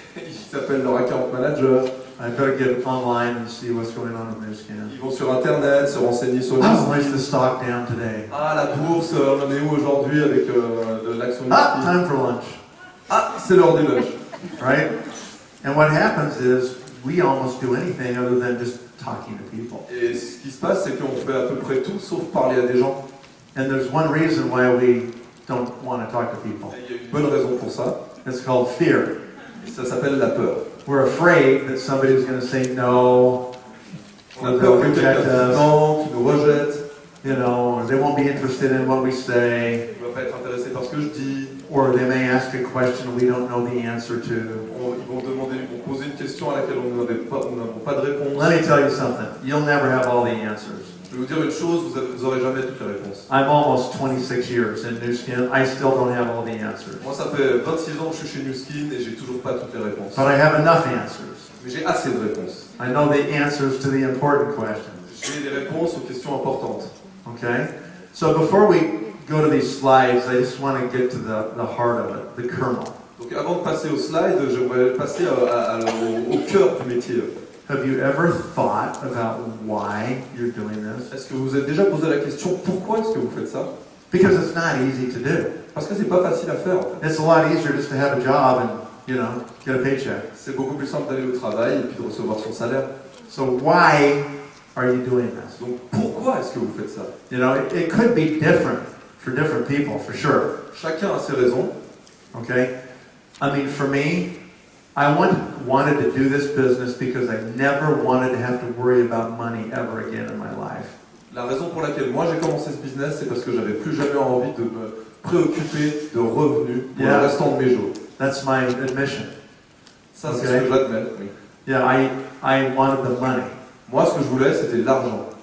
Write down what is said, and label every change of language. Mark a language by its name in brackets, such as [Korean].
[French] Ils s'appellent leur account manager. [English] I better get online and see what's going on with New Skin. [French] Ils vont sur Internet, se renseigner sur le [English] Where's the stock down today? [French] Ah, la bourse, on en est où aujourd'hui avec de l'action [English] Time for lunch. [French] Ah, c'est l'heure du lunch. [English] Right? And what happens is we almost do anything other than just talking to people. [French] Et ce qui se passe, c'est qu'on fait à peu près tout sauf parler à des gens. [English] And there's one reason why we don't want to talk to people. [French] Et il y a une bonne raison pour ça. [English] It's called fear. [French] Et ça s'appelle la peur. [English] We're afraid that somebody's going to say no, [French] On a [English] or [French] peur que quelqu'un [English] reject [French] dise [English] us, [French] non, qui nous rejette, [English] or they won't be interested in what we say, [French] qui ne va pas être intéressé par ce que je dis. [English] or they may ask a question we don't know the answer to. [French] Ils vont poser une question à laquelle on nous n'avons pas de réponse. [English] Let me tell you something. You'll never have all the answers. [French] Je vais vous dire une chose, vous n'aurez jamais toutes les réponses. [English] I'm almost 26 years in Nu Skin. I still don't have all the answers. [French] Moi, ça fait 26 ans que je suis chez Nu Skin et j'ai toujours pas toutes les réponses. [English] But I have enough answers. [French] Mais j'ai assez de réponses. [English] I know the answers to the important questions. [French] J'ai des réponses aux questions importantes. [English] Okay? So before we go to these slides, I just want to get to the heart of it, the kernel. [French] Donc avant de passer aux slides, j'aimerais passer au cœur du métier. [English] Have you ever thought about why you're doing this? [French] Est-ce que vous vous êtes déjà posé la question pourquoi est-ce que vous faites ça? [English] Because it's not easy to do. [French] Parce que c'est pas facile à faire en fait. [English] It's a lot easier just to have a job and, get a paycheck. [French] C'est beaucoup plus simple d'aller au travail et puis de recevoir son salaire. [English] So why are you doing this? [French] Donc pourquoi est-ce que vous faites ça? [English] It could be different for different people, for sure. [French] Chacun a ses raisons. [English] Okay? I mean, for me, I wanted to do this business because I never wanted to have to worry about money ever again in my life. [French] La raison pour laquelle moi j'ai commencé ce business, c'est parce que j'avais plus jamais envie de me préoccuper de revenus pour le restant de mes jours. [English] That's my admission. [French] Ça, c'est ce que j'admets. Oui. [English] Yeah, I wanted the money. [French] Moi, ce que je voulais, c'était l'argent.